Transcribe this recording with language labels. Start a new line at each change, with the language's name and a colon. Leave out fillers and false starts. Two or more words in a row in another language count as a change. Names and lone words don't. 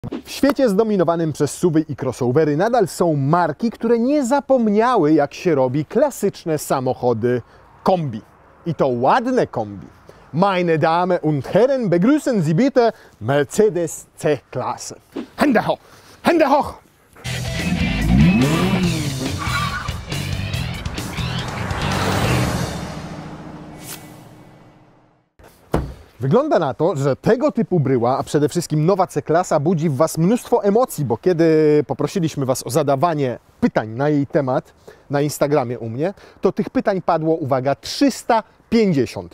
Polish: W świecie zdominowanym przez SUV-y i crossovery nadal są marki, które nie zapomniały, jak się robi klasyczne samochody kombi. I to ładne kombi.
German: Meine Damen und Herren, begrüßen Sie bitte Mercedes C-Klasse. Hände hoch! Hände hoch!
Polish: Wygląda na to, że tego typu bryła, a przede wszystkim nowa C-klasa budzi w Was mnóstwo emocji, bo kiedy poprosiliśmy Was o zadawanie pytań na jej temat na Instagramie u mnie, to tych pytań padło, uwaga, 350.